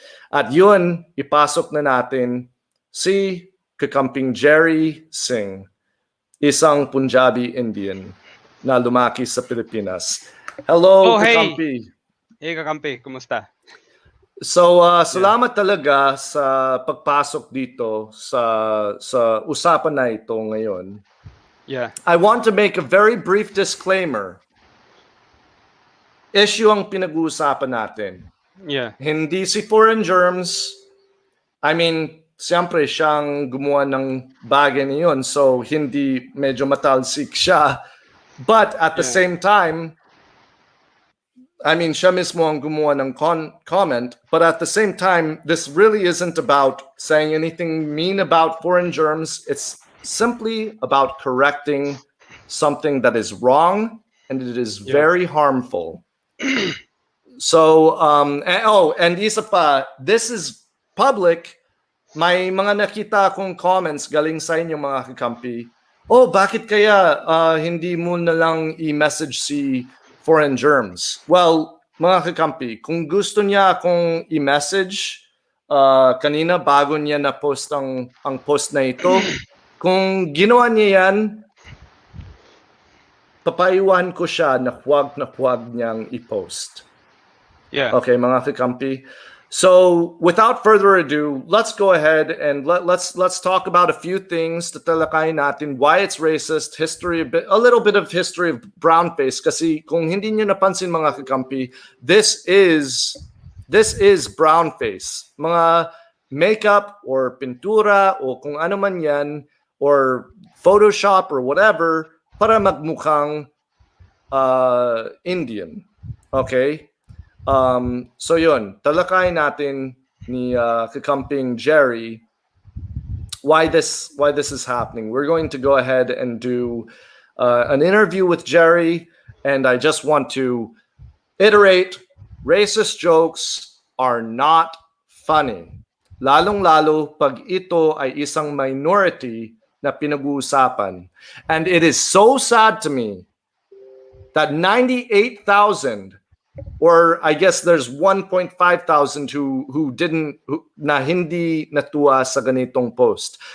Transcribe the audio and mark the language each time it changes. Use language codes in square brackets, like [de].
[tl] At yun, ipasok na natin si Kakamping Jerry Singh, isang Punjabi Indian na lumaki sa Pilipinas. [en] Hello, Kakampi. [tl] Hey, Kakampi, kumusta? So, salamat talaga sa pagpasok dito sa usapan na ito ngayon. [en] Yeah. I want to make a very brief disclaimer. [tl] Issue ang pinag-uusapan natin. [en] Yeah. [tl] Hindi si Foreign Germs. [en] I mean, [tl] siyempre siyang gumawa ng bagay na yun. So, hindi medyo matalsik siya. [en] But at the same time, I mean, [tl] siya mismo ang gumawa ng comment. [en] But at the same time, this really isn't about saying anything mean about Foreign Germs. It's simply about correcting something that is wrong and it is very harmful. So, and [tl] isa pa, [en] this is public. [tl] May mga nakita akong comments galing sa inyo mga kakampi. Oh, bakit kaya hindi mo na lang i-message si Foreign Germs? Well, mga kakampi, kung gusto niya akong i-message kanina bago niya na-post ang post na ito, kung ginawa niya yan, papaiwan ko siya na huwag niyang i-post. [en] Yeah. [tl] Okay, mga kakampi. [en] So, without further ado, let's go ahead and let's talk about a few things to [tl] talakay natin [en] why it's racist, a little bit of history of brownface. [tl] Kasi kung hindi niyo napansin mga kakampi, [en] this is brownface. [tl] Mga makeup or pintura o kung ano man yan or Photoshop or whatever para magmukhang Indian. Okay? So yun, talakay natin ni Kakamping Jerry [en] why this is happening. We're going to go ahead and do an interview with Jerry, and I just want to iterate, racist jokes are not funny. [tl] Lalong-lalo pag ito ay isang minority na pinag-uusapan. [en] And it is so sad to me that 98,000 or I guess there's 1,500 who [tl] na hindi natuwa sa ganitong post.